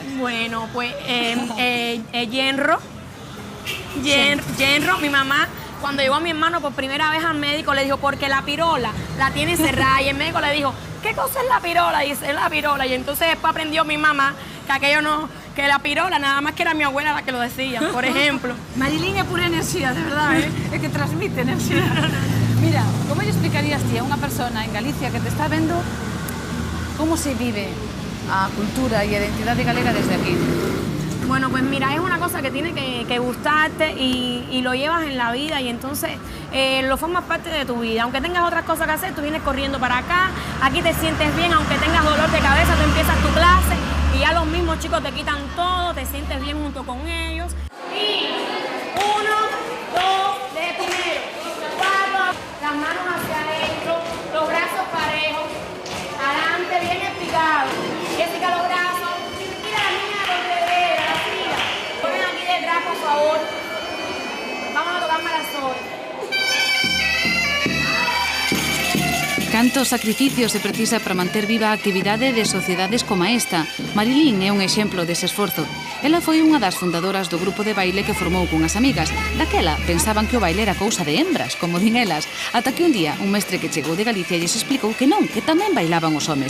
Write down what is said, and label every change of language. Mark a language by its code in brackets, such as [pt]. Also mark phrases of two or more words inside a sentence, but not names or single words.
[es] Bueno, pues Yenro, mi mamá, cuando llegó a mi hermano por primera vez al médico, le dijo, porque la pirola la tiene cerrada. Y el médico le dijo, ¿qué cosa es la pirola? Y dice, es la pirola. Y entonces después aprendió mi mamá que aquello no, que la pirola nada más que era mi abuela la que lo decía, por ejemplo. [gl] Marilyn es pura enerxía, de verdad, é que transmite enerxía. Mira, como lle explicarías ti a unha persona en Galicia que te está vendo como se vive a cultura e a identidade galega desde aquí? [es] Bueno, pues mira, es una cosa que tiene que gustarte y lo llevas en la vida y entonces lo formas parte de tu vida. Aunque tengas otras cosas que hacer, tú vienes corriendo para acá, aquí te sientes bien, aunque tengas dolor de cabeza, tú empiezas tu clase y ya los mismos chicos te quitan todo, te sientes bien junto con ellos. Y 1, 2, de primero, 4, las manos hacia adentro, los brazos parejos, adelante, bien explicado. Jessica, los brazos. Por favor, vamos a tocar Marazón. [gl] Cantos sacrificios se precisa para manter viva a actividade de sociedades como esta. Marilyn é un exemplo dese esforzo. Ela foi unha das fundadoras do grupo de baile que formou cunhas amigas. Daquela pensaban que o baile era cousa de hembras, como din elas, ata que un día un mestre que chegou de Galicia lles explicou que non, que tamén bailaban os homes.